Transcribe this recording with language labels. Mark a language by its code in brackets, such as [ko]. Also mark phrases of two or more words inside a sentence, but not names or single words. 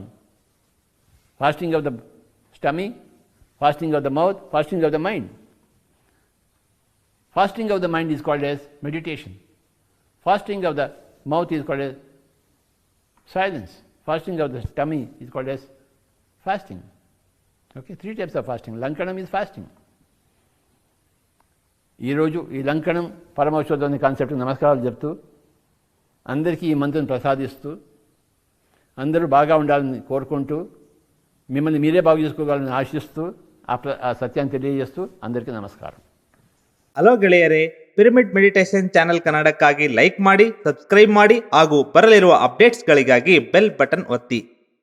[en] Fasting of the stomach, fasting of the mouth, fasting of the mind. Fasting of the mind is called as meditation. Fasting of the mouth is called as silence. Fasting of the tummy is called as fasting. Okay, 3 types of fasting. Lankanam is fasting. [te] ఈరోజు ఈ లంకణం పరమౌషధం కాన్సెప్ట్ నమస్కారాలు చెప్తూ అందరికీ ఈ మంత్రం ప్రసాదిస్తూ అందరూ బాగా ఉండాలని కోరుకుంటూ మిమ్మల్ని మీరే బాగు చేసుకోగలని ఆశిస్తూ ఆ సత్యాన్ని తెలియజేస్తూ అందరికీ నమస్కారం. [kn] ಹಲೋ ಗೆಳೆಯರೇ, ಪಿರಮಿಡ್ ಮೆಡಿಟೇಷನ್ ಚಾನೆಲ್ ಕನ್ನಡಕ್ಕಾಗಿ ಲೈಕ್ ಮಾಡಿ, ಸಬ್ಸ್ಕ್ರೈಬ್ ಮಾಡಿ ಹಾಗೂ ಬರಲಿರುವ ಅಪ್ಡೇಟ್ಸ್ಗಳಿಗಾಗಿ [en] bell button [kn] ಒತ್ತಿ.